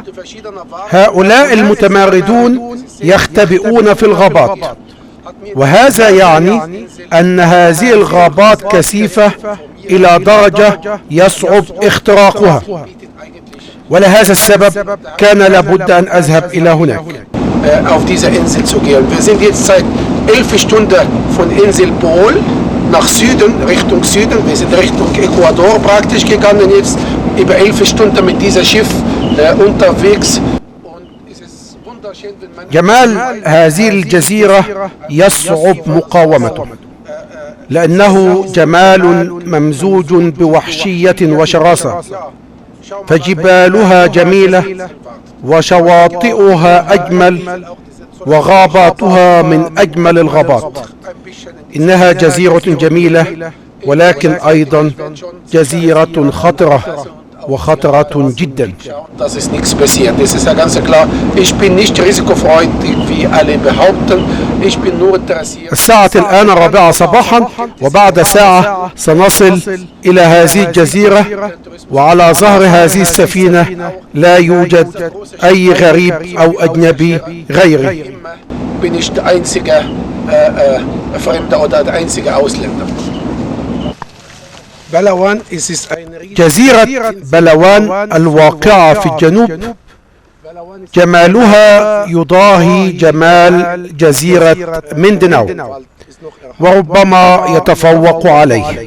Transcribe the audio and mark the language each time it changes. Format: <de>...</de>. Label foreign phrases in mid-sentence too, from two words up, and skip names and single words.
<ar>هؤلاء المتمردون يختبئون في الغابات، وهذا يعني أن هذه الغابات كثيفة إلى درجة يصعب اختراقها، ولهذا السبب كان لابد أن أذهب إلى هناك.</ar> <de>Auf dieser Insel zu gehen. Wir sind jetzt seit 11 Stunden von Insel Bohol nach Süden, Richtung Süden. Wir sind Richtung Ecuador praktisch gegangen, jetzt über 11 Stunden mit diesem Schiff unterwegs.</de> <ar>جمال هذه الجزيرة يصعب مقاومته، لأنه جمال ممزوج بوحشية وشراسة، فجبالها جميلة وشواطئها أجمل وغاباتها من أجمل الغابات. إنها جزيرة جميلة، ولكن أيضا جزيرة خطرة وخطرة جدا.</ar> <de>Das ist nichts passiert. Das ist ja ganz klar. Ich bin nicht risikofreudig, wie alle behaupten. Ich bin nur interessiert.</de> <ar>الساعة الآن 4 صباحا، وبعد ساعة سنصل إلى هذه الجزيرة، وعلى ظهر هذه السفينة لا يوجد أي غريب أو أجنبي غيري.</ar> <de>Bin ich der einzige Fremde oder der einzige Ausländer.</de> <ar>بلوان جزيرة بلوان الواقعة في الجنوب جمالها يضاهي جمال جزيرة ميندناو، وربما يتفوق عليه.</ar>